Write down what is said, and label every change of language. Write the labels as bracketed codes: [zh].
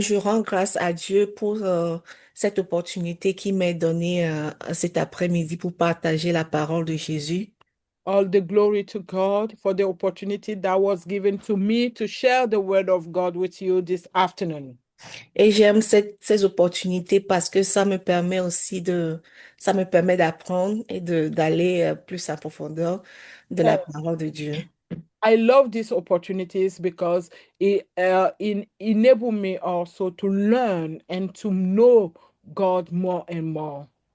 [fr] Je rends grâce à Dieu pour cette opportunité qu'il m'est donnée cet après-midi pour partager la parole de Jésus. [en] All the glory to God for the opportunity that was given to me to share the word of God with you this afternoon. [fr] Et j'aime ces opportunités parce que ça me permet aussi ça me permet d'apprendre et d'aller plus en profondeur de la [en] Yes. [fr] parole de Dieu. [en] I love these opportunities because it enable me also to learn and to know God more and more.